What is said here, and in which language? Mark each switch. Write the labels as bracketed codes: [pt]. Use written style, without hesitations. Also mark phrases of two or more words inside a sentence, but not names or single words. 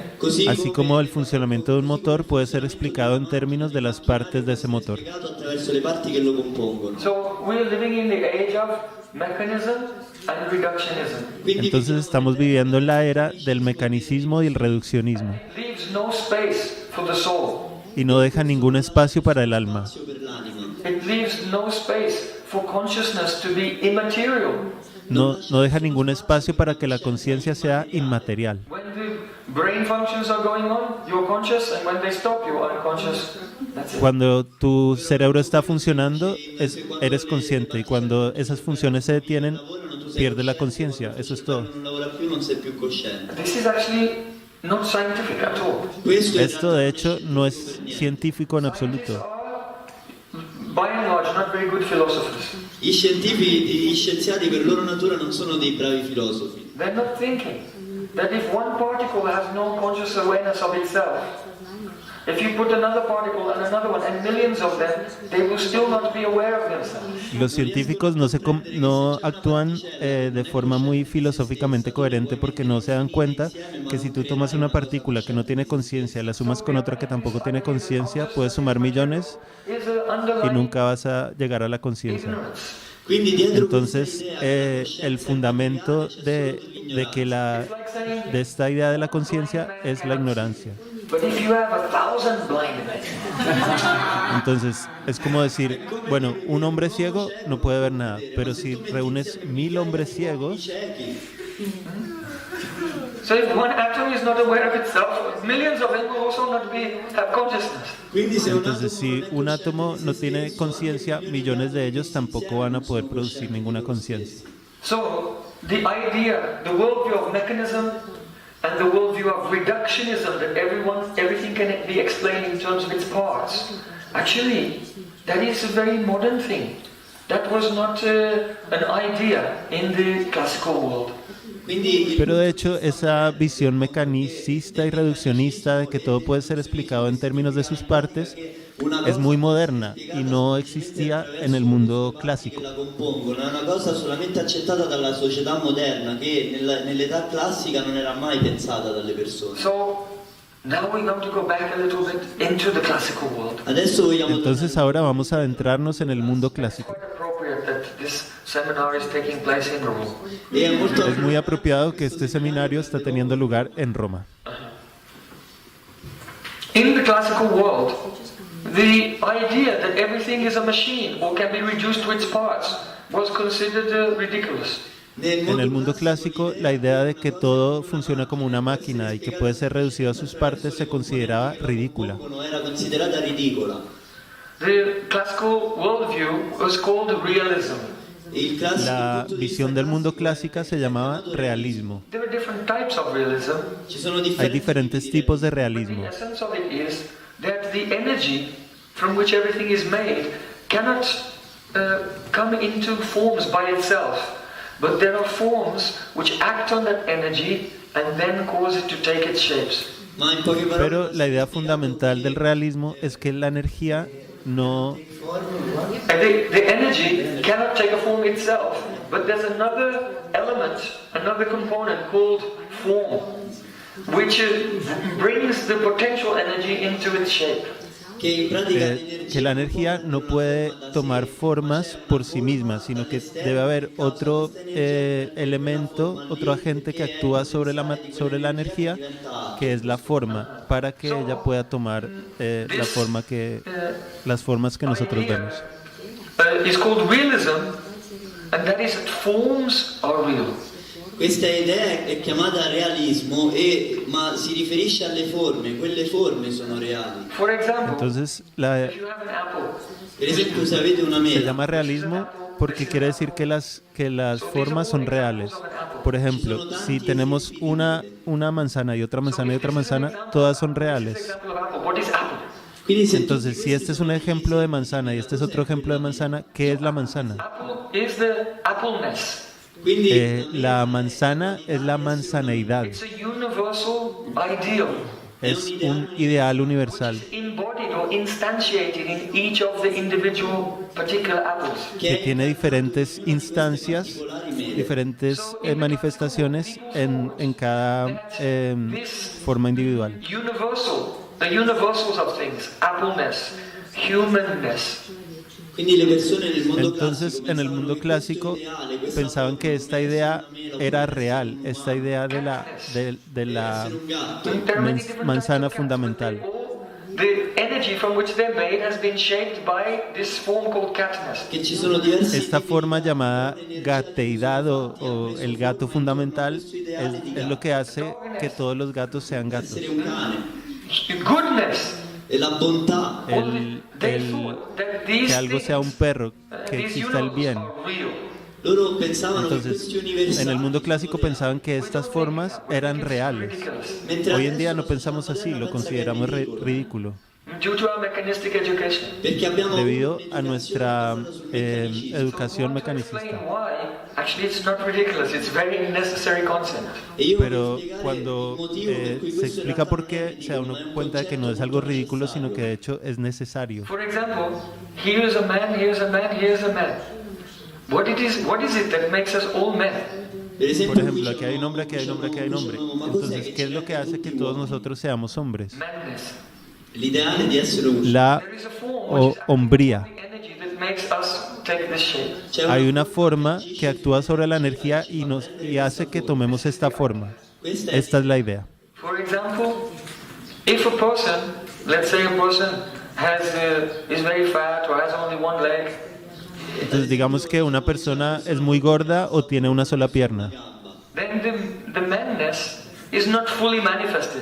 [it] Così [es] Así como el funcionamiento de un motor puede ser explicado en términos de las partes de ese motor. [it] attraverso le parti che lo compongono. [en] So we're living in the age of mechanism and reductionism. [it] Quindi [es] Entonces estamos viviendo en la era del mecanicismo y el reduccionismo [en] It leaves no space for the soul. [es] y no deja ningún espacio para el alma. [it] per l'anima. [en] It leaves no space for consciousness to be immaterial. [es] No deja ningún espacio para que la conciencia sea inmaterial. [en] When the brain functions are going on, you're conscious, and when they stop, you're unconscious. That's it. [es] Cuando tu cerebro está funcionando, eres consciente y cuando esas funciones se detienen, pierdes la conciencia. Eso es todo. [it] Non lavora più, non sei più cosciente. [en] This is actually not scientific at all. [it] Questo è [es] Esto de hecho no es científico en absoluto. [en] By and large, not very good philosophers. [it] gli scientifici, gli scienziati per loro natura non sono dei bravi filosofi. [en] They're not thinking that if one particle has no conscious awareness of itself, if you put another particle and another one and millions of them, they will still not be aware of themselves. [es] Los científicos no actúan de forma muy filosóficamente coherente porque no se dan cuenta que si tú tomas una partícula que no tiene conciencia, la sumas con otra que tampoco tiene conciencia, puedes sumar millones [en] Is an [es] y [en] underlying [es] nunca vas a llegar a la conciencia. [en] ignorance. [it] Quindi dietro [es] Entonces, el fundamento de esta idea de la conciencia es la ignorancia. [en] But if you have 1,000 blind men, [es] Entonces, es como decir, bueno, un hombre ciego no puede ver nada, pero si reúnes 1000 hombres ciegos, [en] so if one atom is not aware of itself, millions of them will also not have consciousness. [it] quindi se un [es] entonces si un átomo no tiene conciencia, millones de ellos tampoco van a poder producir ninguna conciencia. [en] So the idea, the worldview of mechanism and the worldview of reductionism, that everything can be explained in terms of its parts, actually, that is a very modern thing. That was not an idea in the classical world. [it] quindi [es] Pero de hecho, esa visión mecanicista y reduccionista de que todo puede ser explicado en términos de sus partes [it] una [es] es muy moderna y no existía en el mundo clásico. [it] che la compongono è una cosa solamente accettata dalla società moderna che nell'età classica non era mai pensata dalle persone. [en] So now we're going to go back a little bit into the classical world. [it] Adesso vogliamo [es] Entonces ahora vamos a adentrarnos en el mundo clásico. [en] Quite appropriate that this seminar is taking place in Rome. [it] e è molto [es] Es muy apropiado que este seminario está teniendo lugar en Roma. [en] In the classical world, the idea that everything is a machine or can be reduced to its parts was considered ridiculous. [es] En el mundo clásico, la idea de que todo funciona como una máquina y que puede ser reducido a sus partes se consideraba ridícula. [it] no era considerata ridicola. [en] The classical worldview was called realism. [it] Il classico [es] La [it] punto di [es] visión del mundo clásica se llamaba realismo. [en] There are different types of realism. [it] ci sono [es] Hay [it] differenti [es] diferentes tipos de [en] The [es] realismo. [en] essence of it is that the energy from which everything is made cannot come into forms by itself, but there are forms which act on that energy and then cause it to take its shapes. [it] ma in poche parole [es] Pero la idea fundamental del realismo es que la energía no [en] And the energy cannot take a form itself, but there's another element, another component called form, which brings the potential energy into its shape. [it] che in pratica [es] que la energía no puede tomar formas por sí misma, sino que debe haber otro elemento, otro agente que actúa sobre la energía, que es la forma, para que ella pueda tomar las formas que nosotros vemos. [en] Is called realism, and that is that forms are real. [it] questa idea è chiamata realismo ma si riferisce alle forme, quelle forme sono reali. [en] For example, [es] Entonces, [en] if you have an apple, [it] Per esempio se avete una se mela, [es] llama realismo porque quiere decir que las formas son reales. Por ejemplo, si tenemos una manzana y otra manzana y otra manzana, todas son [en] this [es] reales. [en] example of apple, what is apple? [it] Quindi se [es] Entonces, si este es un ejemplo de manzana y este es otro ejemplo de manzana, ¿qué es la manzana? [en] Apple is the appleness. [it] quindi [es] La manzana es la manzaneidad, [en] It's a universal ideal, [es] es un ideal universal [en] embodied or instantiated in each of the individual particular apples. [es] que tiene diferentes instancias, diferentes manifestaciones en cada forma individual. [en] Universal, the universals of things, appleness, humanness. [it] quindi le persone nel mondo [es] Entonces, en el mundo clásico pensaban que esta idea era real, esta idea de la manzana fundamental. [en] The energy from which they're made has been shaped by this form called catness. [it] che ci sono diversi [es] Esta forma llamada gateidad o el gato fundamental es lo que hace que todos los gatos sean gatos. [it] essere un cane [en] Goodness. [it] e la bontà [en] They thought that these [es] Que algo sea un perro, que [en] these [es] exista el bien. [en] universals are real. [it] loro pensavano che [es] Entonces, [it] questi [es] en el [it] universali [es] mundo clásico pensaban que estas formas eran reales. [it] mentre [es] Hoy en día [it] adesso [es] no pensamos así, lo consideramos ridículo, [en] Due to our mechanistic education. [it] perché abbiamo [es] debido a nuestra educación [en] Explain [es] mecanicista. [en] why? Actually, it's not ridiculous. It's very necessary concept. [it] e io [es] Pero [it] voglio spiegare [es] cuando [it] il motivo per cui [es] se [it] questo in [es] explica [it] realtà [es] por qué, se da uno [it] non è un [es] cuenta de que no es algo ridículo, sino que de hecho es necesario. [en] For example, here's a man, here's a man, here's a man. What is it that makes us all men? [it] per esempio, [es] Por ejemplo, [it] qui [es] aquí hay un hombre, aquí hay un hombre, aquí hay un hombre. [it] ma cos'è [es] Entonces, [it] che [es] ¿qué es lo que hace que todos nosotros seamos hombres? [en] Madness. [it] l'ideale di essere un [es] La [en] There is a form which is [es] hombría. [en] the energy that makes us take this shape. [it] c'è [es] Hay una forma que actúa sobre la energía y hace que tomemos esta forma. [it] questa è [es] Esta es la idea. [en] For example, if a person, let's say a person is very fat or has only one leg, [es] Entonces, digamos que una persona es muy gorda o tiene una sola pierna. [en] then the madness is not fully manifested.